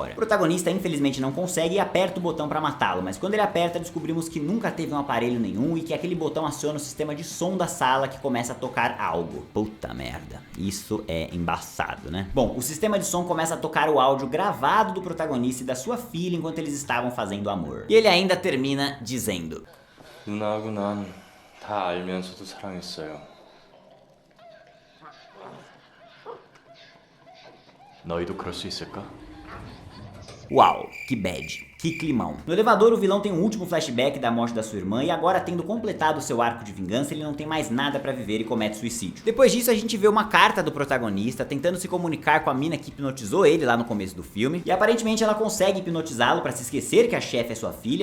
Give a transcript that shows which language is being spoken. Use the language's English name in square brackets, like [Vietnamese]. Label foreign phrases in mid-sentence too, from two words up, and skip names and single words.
[Portuguese] O protagonista infelizmente não consegue e aperta o botão pra matá-lo, mas quando ele aperta descobrimos que nunca teve um aparelho nenhum e que aquele botão aciona o sistema de som da sala, que começa a tocar algo. Puta merda, isso é embaçado, né? Bom, o sistema de som começa a tocar o áudio gravado do protagonista e da sua filha enquanto eles estavam fazendo amor. E ele ainda termina dizendo: [Korean] 누나하고 난 다 알면서도 사랑했어요. 너희도 그럴 수 있을까? [Portuguese] Uau, que bad. Que climão. No elevador, o vilão tem um último flashback da morte da sua irmã e agora, tendo completado seu arco de vingança, ele não tem mais nada pra viver e comete suicídio. Depois disso, a gente vê uma carta do protagonista tentando se comunicar com a mina que hipnotizou ele lá no começo do filme, e aparentemente ela consegue hipnotizá-lo pra se esquecer que a chefe é sua filha.